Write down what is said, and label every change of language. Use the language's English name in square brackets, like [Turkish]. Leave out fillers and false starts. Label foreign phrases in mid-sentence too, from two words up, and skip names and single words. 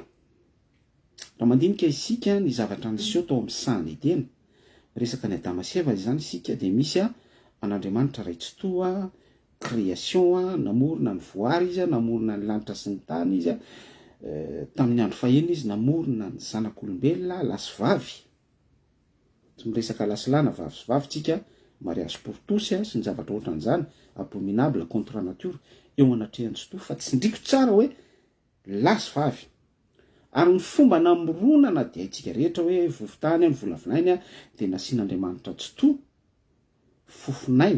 [Malagasy] Raha mandinika isika ny zavatra niseho tao amin'ny sahany Edena, resaka ny Adama sy Eva izany isika de misy an'Andriamanitra raitsotoa, création, namorona ny voary izy, namorona ny lanitra sy ny tany izy, tamin'ny andro faheno izy namorona ny zanak'olombelona lahy sy vavy. Tsy miresaka lahy sy lahy na vavy sy vavy tsika, [French] mariage pour tous [Malagasy] sy ny zavatra ohatran'izany, [French] abominable contre nature, [Malagasy] eo anatrehany tsy to, fa tsindriko tsara hoe lahy sy vavy. Ary ny fomba namoronana dia itsika rehetra hoe vovotany, ny volavinainy de nasian'Andriamanitra tsy to fofinaina.